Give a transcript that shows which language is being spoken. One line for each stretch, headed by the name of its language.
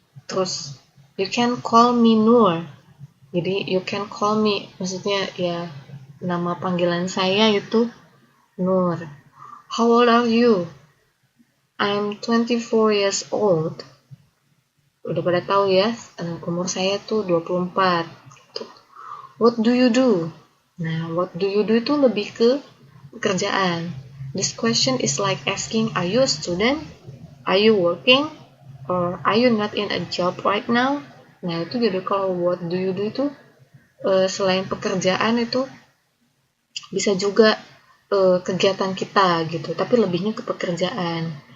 Indonesian: Terus
English: you can call me Nur.
Indonesian: Jadi
English: you can call me,
Indonesian: maksudnya ya nama panggilan saya itu Nur.
English: How old are you? I'm 24 years old.
Indonesian: Udah pada tahu ya, umur saya tuh 24.
English: What do you do?
Indonesian: Nah,
English: what do you do
Indonesian: itu lebih ke pekerjaan.
English: This question is like asking, are you a student? Are you working? Or are you not in a job right now?
Indonesian: Nah, itu jadi kalau
English: what do you do
Indonesian: itu selain pekerjaan itu bisa juga kegiatan kita gitu, tapi lebihnya ke pekerjaan.